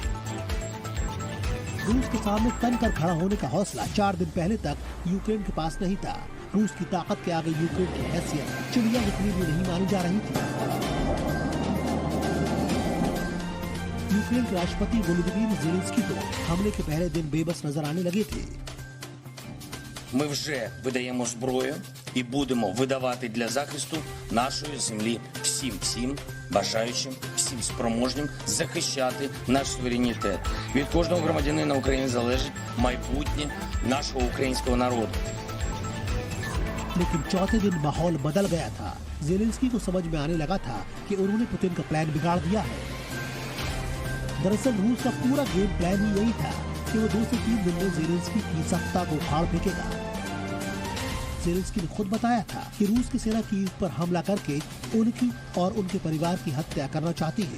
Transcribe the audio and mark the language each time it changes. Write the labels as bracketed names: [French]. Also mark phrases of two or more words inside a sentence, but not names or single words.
[Hindi] रूस के सामने तन कर खड़ा होने का हौसला 4 दिन पहले तक यूक्रेन के पास नहीं था। रूस की ताकत के आगे यूक्रेन की हैसियत चिड़िया जितनी भी नहीं मानी जा रही थी। यूक्रेन के राष्ट्रपति वोलोदिमीर ज़ेलेंस्की तो हमले के पहले दिन बेबस नजर आने लगे थे। [Ukrainian] Ми вже видаємо зброю і будемо видавати для захисту нашої землі всім бажаючим, всім спроможним захищати наш суверенітет. Від кожного громадянина України залежить майбутнє нашого українського народу. [Hindi] लेकिन चौथे दिन माहौल बदल गया था। ज़ेलेंस्की को समझ में आने लगा था कि उन्होंने पुतिन का प्लान बिगाड़ दिया है। दरअसल रूस का पूरा [English] game plan [Hindi] ही यही था कि वो 2 से 3 दिन में ज़ेलेंस्की की सत्ता को उखाड़ फेंकेगा। ज़ेलेंस्की ने खुद बताया था कि रूस की सेना कीव पर हमला करके उनकी और उनके परिवार की हत्या करना चाहती है।